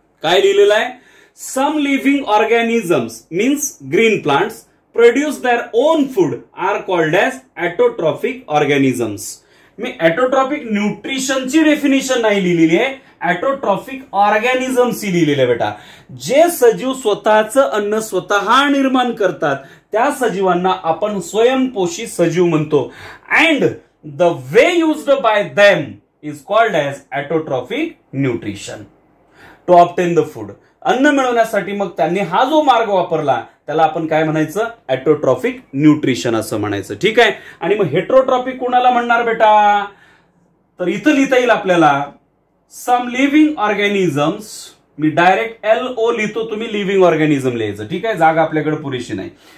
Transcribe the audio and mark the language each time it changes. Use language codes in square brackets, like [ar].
[mr] काय लिहिलेलं आहे? [en] Some living organisms means green plants produce their own food are called as autotrophic organisms. [mr] मी ॲटोट्रॉफिक न्यूट्रिशनची definition नाही लिहिलेली आहे, ॲटोट्रॉफिक ऑर्गॅनिझम्स ही लिहिलेलं आहे बेटा. जे सजीव स्वतःचं अन्न स्वतः निर्माण करतात त्या सजीवांना आपण स्वयंपोषी सजीव म्हणतो. [en] And the way used by them is called as autotrophic nutrition to obtain the food. [mr] अन्न मिळवण्यासाठी मग त्यांनी हा जो मार्ग वापरला त्याला आपण काय म्हणायचं? ॲटोट्रॉफिक न्यूट्रिशन असं म्हणायचं. ठीक आहे. आणि मग हेट्रोट्रॉफिक कोणाला म्हणणार बेटा? तर इथं लिहिता येईल आपल्याला [en] Some living organisms. [mr] मी डायरेक्ट LO लिहितो, तुम्ही लिव्हिंग ऑर्गॅनिझम लिहायचं. ठीक आहे, जागा आपल्याकडे पुरेशी नाही.